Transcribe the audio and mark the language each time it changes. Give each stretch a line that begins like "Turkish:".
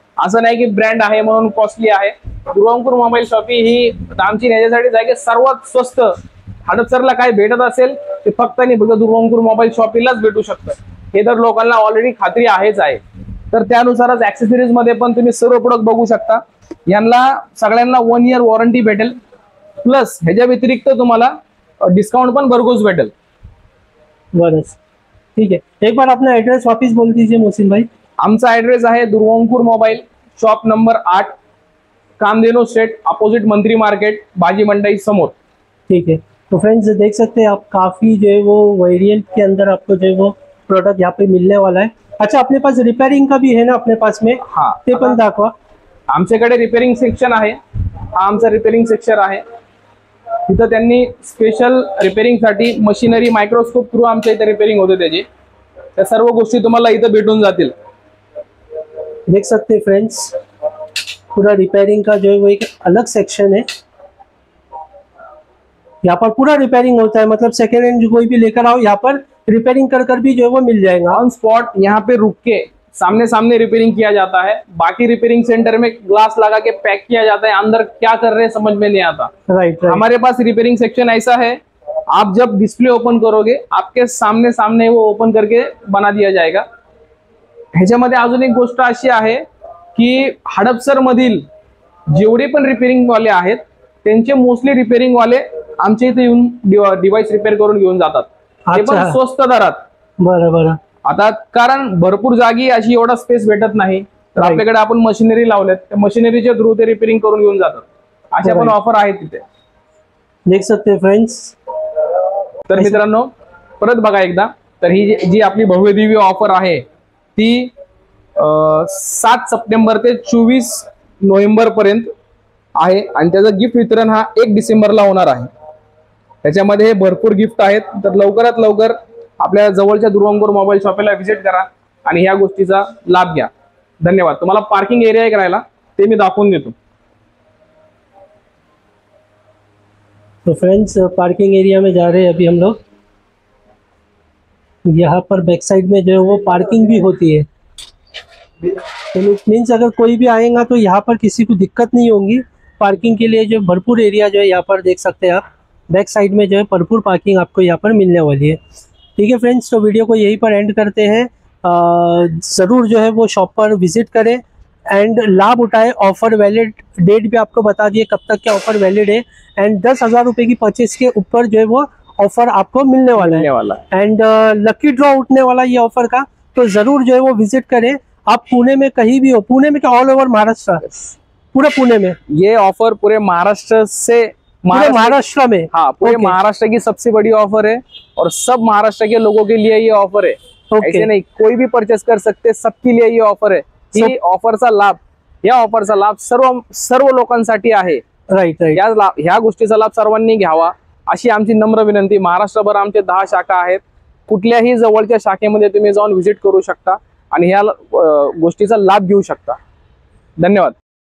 Marathi: असं नाही की ब्रँड आहे म्हणून कॉस्टली आहे। दुर्वांकूर मोबाईल शॉपी ही आमची याच्यासाठीच आहे की सर्वात स्वस्त हडपसरला काय भेटत असेल ते फक्त आणि फक्त दुर्वांकूर मोबाईल शॉपीलाच भेटू शकतं, हे तर लोकांना ऑलरेडी खात्री आहेच आहे। तर त्यानुसारच ऍक्सेसरीज मध्ये पण तुम्ही सर्व प्रोडक्ट बघू शकता। यांना सगळ्यांना 1 इयर वॉरंटी भेटेल, प्लस ह्याच्या व्यतिरिक्त तुम्हाला डिस्काउंट पण भरघोस भेटेल।
Hindi: बस ठीक है, एक बार अपना एड्रेस वापस बोल दीजिए मोहसिन भाई।
Marathi: आमचा एड्रेस आहे Durvankur mobile shop number 8, Kamdhenu street, opposite मंत्री मार्केट, भाजी मंडई समोर।
Hindi: ठीक है, तो फ्रेंड्स देख सकते हैं आप, काफी जो है वो वेरिएंट के अंदर आपको जो है वो प्रोडक्ट यहाँ पे मिलने वाला है। अच्छा, अपने पास रिपेयरिंग का भी है ना अपने पास में? हाँ,
Marathi: ते पण दाखवा। आमच्याकडे रिपेयरिंग सेक्शन आहे, हा आमचा रिपेयरिंग सेक्शन आहे। तिथं त्यांनी स्पेशल रिपेयरिंग साठी मशीनरी मायक्रोस्कोप थ्रू आमच्या इथे रिपेयरिंग होते त्याची, त्या सर्व गोष्टी तुम्हाला इथं भेटून जातील।
Hindi: देख सकते हैं फ्रेंड्स, पूरा रिपेयरिंग का जो है वो एक अलग सेक्शन है, यहाँ पर पूरा रिपेयरिंग होता है। मतलब सेकेंड हैंड जो कोई भी लेकर आओ, यहाँ पर रिपेयरिंग कर भी जो है वो मिल जाएगा
English: On spot.
Hindi: यहाँ पे रुक के सामने सामने रिपेयरिंग किया जाता है। बाकी रिपेयरिंग सेंटर में ग्लास लगा के पैक किया जाता है, अंदर क्या कर रहे हैं समझ में नहीं आता।
English: right,
Hindi: हमारे पास रिपेयरिंग सेक्शन ऐसा है, आप जब डिस्प्ले ओपन करोगे आपके सामने सामने वो ओपन करके बना दिया जाएगा।
Marathi: ह्याच्यामध्ये अजून एक गोष्ट अशी आहे की हडपसर मधील जेवढे पण रिपेयरिंग वाले आहेत त्यांचे मोस्टली रिपेयरिंग वाले आमच्या इथे येऊन डिव्हाइस रिपेअर करून घेऊन जातात, ते पण
Hindi: अच्छा.
Marathi: स्वस्त दरात. बरं बरं. आता कारण भरपूर जागी अशी एवढा स्पेस भेटत नाही, तर
English: Right.
Marathi: आपल्याकडे आपण मशिनरी लावल्यात, त्या मशिनरीच्या थ्रू ते रिपेअरिंग करून घेऊन जातात. अशा पण
English: Right.
Marathi: ऑफर आहेत तिथे.
Hindi: देख सकते हैं फ्रेंड्स.
Marathi: तर मित्रांनो परत बघा एकदा, तर ही जी आपली भव्य दिव्य ऑफर आहे ती 7 सप्टेंबर ते 24 नोव्हेंबर पर्यंत आहे आणि त्याचं गिफ्ट वितरण हा 1 डिसेंबरला होणार आहे. त्याच्यामध्ये हे भरपूर गिफ्ट आहेत, तर लवकरात लवकर आपल्या जवळच्या दुर्वांकूर मोबाईल शॉपला व्हिजिट करा आणि ह्या गोष्टीचा लाभ घ्या. धन्यवाद. तुम्हाला पार्किंग एरिया एक राहिला ते मी दाखवून देतो.
Hindi: तो फ्रेंड्स पार्किंग एरिया में जा रहे हैं अभी हम लोग. यहाँ पर बैक साइड में जो है वो पार्किंग भी होती है, तो मीन्स अगर कोई भी आएगा तो यहाँ पर किसी को दिक्कत नहीं होगी. पार्किंग के लिए जो भरपूर एरिया जो है यहाँ पर देख सकते हैं आप, बैक साइड में जो है भरपूर पार्किंग आपको यहाँ पर मिलने वाली है. ठीक है फ्रेंड्स, तो वीडियो को यहीं पर एंड करते हैं. ज़रूर जो है वो शॉप पर विजिट करें एंड लाभ उठाए. ऑफर वैलिड डेट भी आपको बता दिए कब तक क्या ऑफर वैलिड है, एंड 10,000 रुपये की परचेज के ऊपर जो है वो ऑफर आपको मिलने वाला है. एंड लकी ड्रॉ उठने वाला ये ऑफर का, तो ज़रूर जो है वो विजिट करें. आप पुणे में कहीं भी हो, पुणे में क्या ऑल ओवर महाराष्ट्र, पूरे पुणे में ये ऑफर पूरे महाराष्ट्र से महाराष्ट्र में, हाँ पूरे
English: Okay.
Hindi: महाराष्ट्र की सबसे बड़ी ऑफर है और सब महाराष्ट्र के लोगों के लिए ये ऑफर है.
English: Okay.
Hindi: ऐसे नहीं कोई भी परचेस कर सकते, सबके लिए ये ऑफर है.
Marathi: ही ऑफरचा लाभ, या ऑफरचा लाभ सर्व लोकांसाठी आहे.
English: Right right.
Marathi: ह्या गोष्टीचा लाभ सर्वांनी घ्यावा अशी आमची नम्र विनंती. महाराष्ट्रभर आमचे 10 शाखा आहेत. कुठल्याही जवळच्या शाखेमध्ये तुम्ही जाऊन व्हिजिट करू शकता आणि ह्या गोष्टीचा लाभ घेऊ शकता. धन्यवाद.